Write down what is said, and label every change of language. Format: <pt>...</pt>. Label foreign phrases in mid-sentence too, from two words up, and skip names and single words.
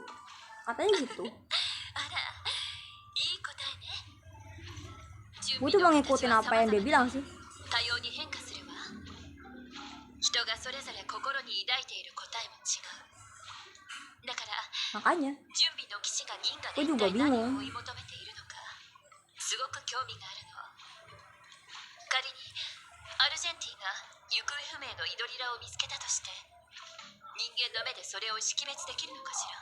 <id>Katanya gitu.</id> <ja>あら、いい答えね。</ja> <id>Gue tuh mau ngikutin apa yang dia bilang sih.</id> <ja>多様に変化するわ。人がそれぞれ心に抱いている答えも違う。だから</ja> <id>Makanya</id> <ja>準備の騎士が銀河</ja> <id>gue</id> <ja>で一</ja> <id>juga</id> <ja>体何</ja> <id>bingung.</id> <ja>を追い求めているのか、すごく興味があるの。仮にアルジェンティが行方不明のイドリラを見つけたとして、人間の目でそれを識別できるのかしら。</ja>